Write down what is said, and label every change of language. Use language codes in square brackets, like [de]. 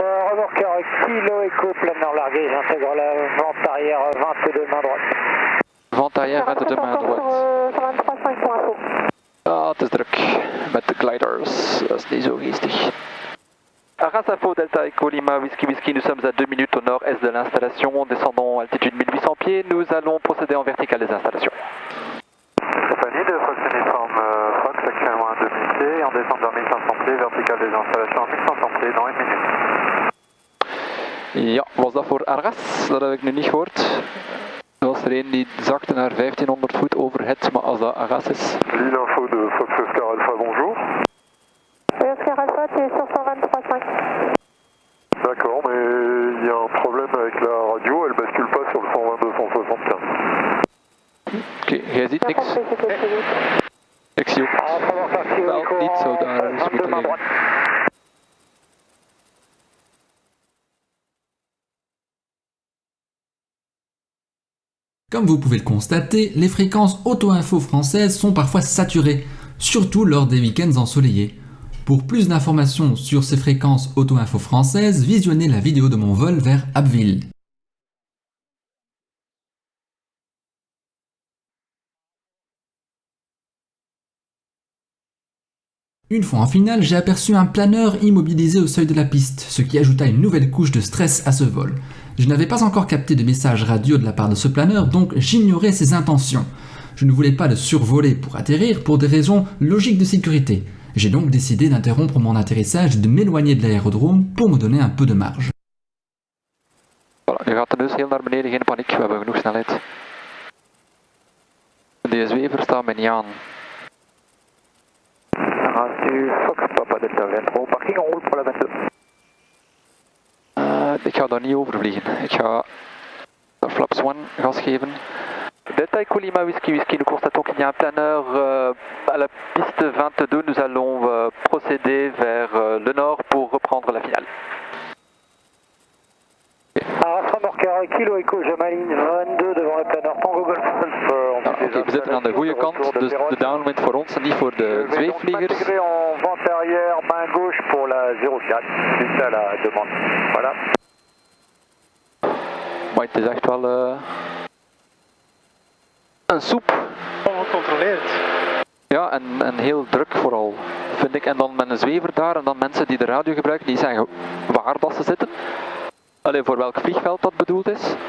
[fr] Remorqueur Kilo Echo, planeur largué, j'intègre la vente arrière 22 main droite. Vente arrière 22 main droite. 23,5 pour info. [nl] Ah, het is druk met de gliders, dat is niet zo geestig. [fr] Arras Info, Delta Echo Lima, Whisky Whisky, nous sommes à 2 minutes au nord-est de l'installation, descendons altitude 1800 pieds, nous allons procéder en vertical des installations. Compagnie de Fox Uniform Fox, actuellement à 2000 pieds, et on descend vers 1500 pieds, verticale des installations à 1500 pieds dans 1 minute. [nl] Ja, was dat voor Arras? Dat heb ik nu niet gehoord. Er was er een die zakte naar 1500 voet overhead, maar als dat Arras is... [fr] L'info de Fox Oscar Alpha, bonjour. Oscar Alpha, tu es sur 123,5. D'accord, mais il y a un problème avec la radio, elle bascule pas sur le 122-175. [nl] Oké, jij ziet niks. Ik zie ook wel niet zo daar is moeten liggen. [fr] Comme vous pouvez le constater, les fréquences auto-info françaises sont parfois saturées, surtout lors des week-ends ensoleillés. Pour plus d'informations sur ces fréquences auto-info françaises, visionnez la vidéo de mon vol vers Abbeville. Une fois en finale, j'ai aperçu un planeur immobilisé au seuil de la piste, ce qui ajouta une nouvelle couche de stress à ce vol. Je n'avais pas encore capté de message radio de la part de ce planeur, donc j'ignorais ses intentions. Je ne voulais pas le survoler pour atterrir pour des raisons logiques de sécurité. J'ai donc décidé d'interrompre mon atterrissage et de m'éloigner de l'aérodrome pour me donner un peu de marge. [nl] Voilà, nu gaat de neus heel naar beneden, geen paniek, we hebben genoeg snelheid. De zwever staat mij niet aan. [fr] Du Fox Papa Delta 23, parking en route pour la 22. [nl] Ik ga daar niet over vliegen. Ik ga flaps 1 gas geven. [fr] Delta Echo Lima Whisky Whisky, nous constatons qu'il y a un planeur à la piste 22. Nous allons procéder vers le nord pour reprendre la finale. Arras remorqueur Kilo Echo, je m'aligne 22 devant le planeur Tango Golf Alpha. [nl] Oké, we zitten aan de goede kant, dus de downwind voor ons en niet voor de zweefvliegers. [fr] Intégré en vente arrière, main gauche pour la 04, c'est ça la demande. Voilà. [nl] Maar het is echt wel een soep. Ongecontroleerd. Ja, en heel druk vooral, vind ik. En dan met een zwever daar en dan mensen die de radio gebruiken, die zeggen waar dat ze zitten. Alleen voor welk vliegveld dat bedoeld is.